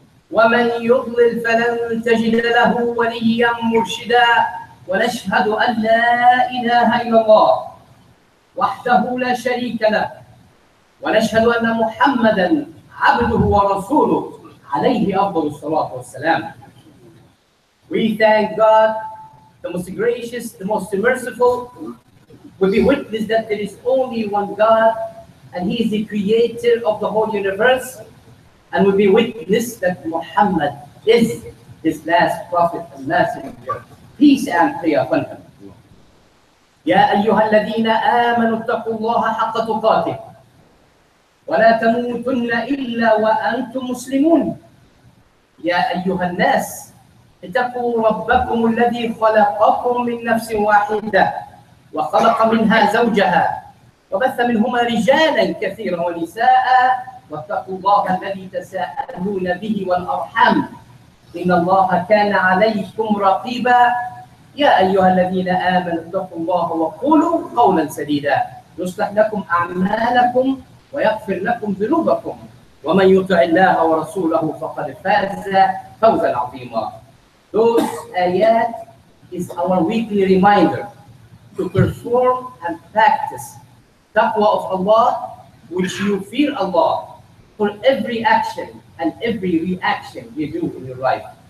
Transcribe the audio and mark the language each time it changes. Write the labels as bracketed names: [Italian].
[Arabic] ومن يضلل فلن تجد له وليا مرشدا ونشهد أن لا إله إلا الله وحده لا شريك له ونشهد أن محمدا عبده ورسوله عليه أفضل الصلاة والسلام. [English] We thank God, the most gracious, the most merciful. We witness that there is only one God and He is the creator of the whole universe. And we witness that Muhammad is His last prophet and messenger. Peace and prayer upon him. [Arabic] يا أيها الذين آمنوا اتقوا الله حق تقاته ولا تموتن إلا وأنتم مسلمون. يا أيها الناس اتقوا ربكم الذي خلقكم من نفس واحدة وخلق منها زوجها وبث منهما رجالا كثيرا ونساء واتقوا الله الذي تساءلون به والأرحام إن الله كان عليكم رقيبا. يا أيها الذين آمنوا اتقوا الله وقولوا قولا سديدا يصلح لكم أعمالكم ويغفر لكم ذنوبكم ومن يطع الله ورسوله فقد فاز فوزا عظيما. [English] Those ayat is our weekly reminder to perform and practice taqwa of Allah, which you fear Allah for every action and every reaction you do in your life.